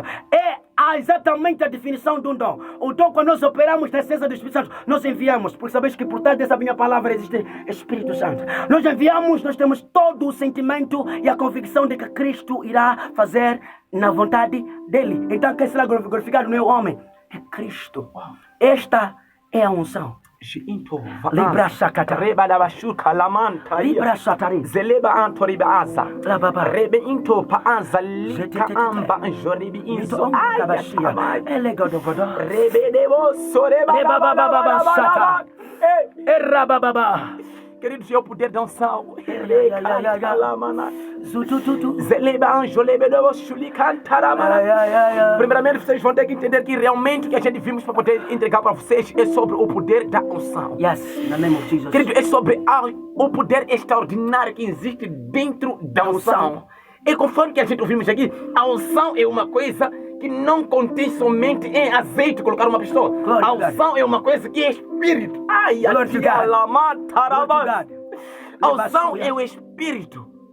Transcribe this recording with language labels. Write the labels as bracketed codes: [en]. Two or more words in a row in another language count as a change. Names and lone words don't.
[pt] É há exatamente a definição de um dom. O dom, quando nós operamos na essência do Espírito Santo, nós enviamos, porque sabes que por trás dessa minha palavra existe Espírito Santo. Nós enviamos, nós temos todo o sentimento e a convicção de que Cristo irá fazer na vontade dele. Então quem será glorificado não é o homem, é Cristo. Esta é a unção. Libra sakata reba da bashuka lamanta Libra satari zeleba antoriba aza Lababa rebe into pa anza lika amba anjoribi inzo kabashia elegodogodo rebe debo soreba Baba sata Erababa. Queridos, é o poder da unção. Zutututu Zeleba anjolebe debo shuli cantaramana. Primeiramente, vocês vão ter que entender que realmente o que a gente vimos para poder entregar para vocês é sobre o poder da unção. [en] Yes, in the name of Jesus. [pt] Querido, é sobre o poder extraordinário que existe dentro da unção. E conforme que a gente ouvimos aqui, a unção é uma coisa que não contém somente em azeite colocar uma pessoa. A unção é uma coisa que é espírito. Ai, a unção é o espírito.